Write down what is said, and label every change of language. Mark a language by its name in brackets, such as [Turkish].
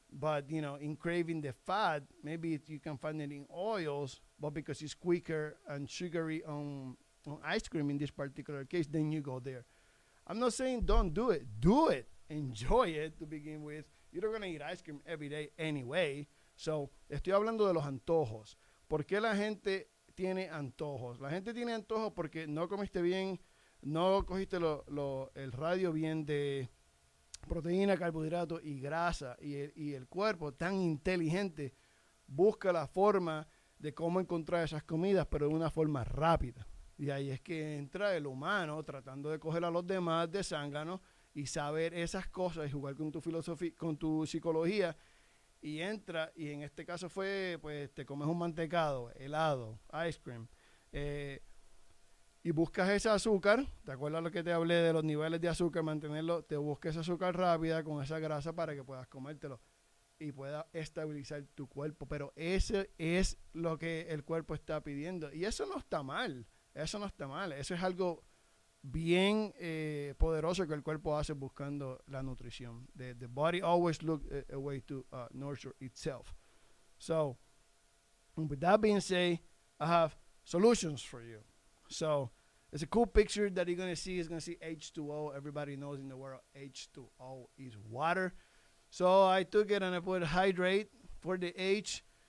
[English] But in craving the fat, maybe you can find it in oils, but because it's quicker and sugary on ice cream in this particular case, then you go there. I'm not saying don't do it. Do it. Enjoy it to begin with. You're not going to eat ice cream every day anyway. [Spanish] So, estoy hablando de los antojos. ¿Por qué la gente tiene antojos? La gente tiene antojos porque no comiste bien, no cogiste el radio bien de proteína, carbohidratos y grasa. Y el cuerpo tan inteligente busca la forma de cómo encontrar esas comidas, pero de una forma rápida. Y ahí es que entra el humano tratando de coger a los demás de zángano y saber esas cosas y jugar con tu filosofía, con tu psicología. Y entra, y en este caso fue, pues te comes un mantecado, helado, ice cream, y buscas ese azúcar. ¿Te acuerdas lo que te hablé de los niveles de azúcar? Mantenerlo, te buscas esa azúcar rápida con esa grasa para que puedas comértelo y pueda estabilizar tu cuerpo. Pero ese es lo que el cuerpo está pidiendo. Y eso no está mal. Eso no está mal. Eso es algo bien poderoso que el cuerpo hace buscando la nutrición. [English] The body always looks a way to nurture itself. So, with that being said, I have solutions for you. So, it's a cool picture that you're going to see. It's going to see H2O. Everybody knows in the world H2O is water. So, I took it and I put hydrate for the H.